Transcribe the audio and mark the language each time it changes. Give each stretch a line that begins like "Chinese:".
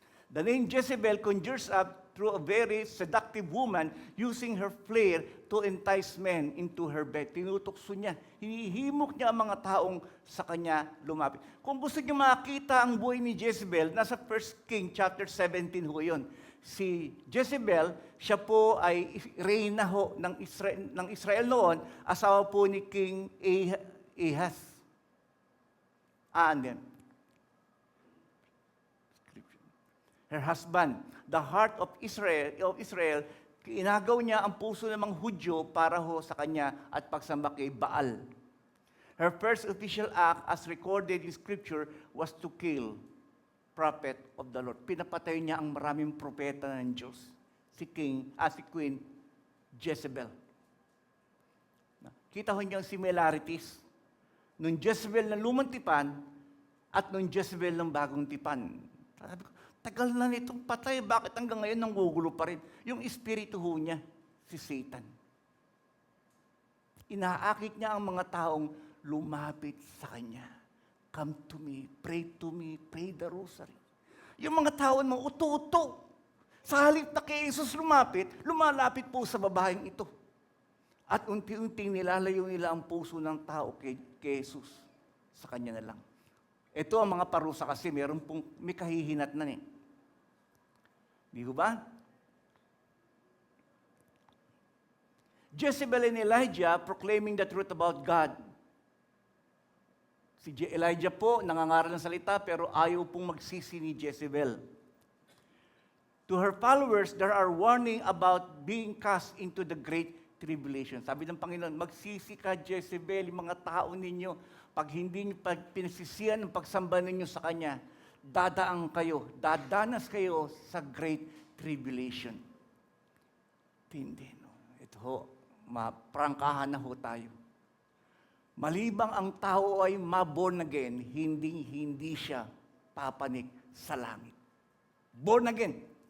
English: The name Jezebel conjures up through a very seductive woman using her flair to entice men into her bed.
Filipino: Tinutukso niya. Hinihimok niya ang mga taong sa kanya lumapit. Kung gusto niyo makita ang buhay ni Jezebel, nasa 1 King chapter 17 ho yun. Si Jezebel, siya po ay reyna ho ng Israel noon, asawa po ni King Ahaz.
English: And then, her husband, the heart of Israel,
Filipino: inagaw niya ang puso ng mga Hudyo para ho sa kanya at pagsamba kay Baal.
English: Her first official act, as recorded in Scripture, was to kill prophet of the Lord.
Filipino: Pinapatay niya ang maraming propeta ng Diyos. Si Queen Jezebel. Kita ho niyo ang similarities. Nung Jezebel na lumang tipan at nung Jezebel ng bagong tipan. Sabi ko, tagal na nitong patay, bakit hanggang ngayon nanggugulo pa rin? Yung espiritu ho niya, si Satan. Inaakit niya ang mga taong lumapit sa kanya.
English: Come to me, pray the rosary.
Filipino: Yung mga tao na uto-uto. Sa halip na kay Jesus lumalapit po sa babaeng ito. At unti-unting nilalayo nila ang puso ng tao kay Jesus. Sa kanya na lang. Ito ang mga parusa kasi may kahihinatnan eh. Di ba?
English: Jezebel and Elijah proclaiming the truth about God.
Filipino: Si Elijah po, nangangaral ng salita, pero ayaw pong magsisi ni Jezebel.
English: To her followers, there are warning about being cast into the great tribulation.
Filipino: Sabi ng Panginoon, magsisi ka, Jezebel, yung mga tao ninyo, pag hindi nyo pinasisiyan ang pagsamba ninyo sa Kanya, dadanas kayo sa great tribulation. Hindi, no? Ito ho, maprangkahan na ho tayo. Malibang ang tao ay ma-born again, hindi siya papanik sa langit. Born again.